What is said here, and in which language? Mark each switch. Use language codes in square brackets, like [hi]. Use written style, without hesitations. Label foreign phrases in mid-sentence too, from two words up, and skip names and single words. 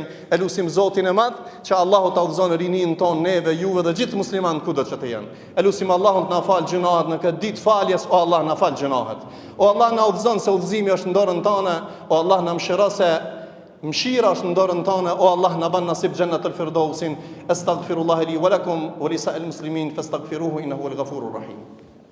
[sq] E lutim Zotin e madh që Allahu ta udhëzon rinin ton, neve, juve dhe gjithë muslimanët kudo që të jenë. E lutim Allahun të na fal gjunahet në këtë ditë faljes, o Allah na fal gjunahet. O Allah na udhëzon se udhëzimi është në dorën tënde, o Allah na mëshiro se Mshira është në dorën tonë. O Allah, na ban nasib Jannatul Firdausin. [ar] أستغفر الله لي ولكم ولسائر المسلمين فاستغفروه إنه الغفور الرحيم.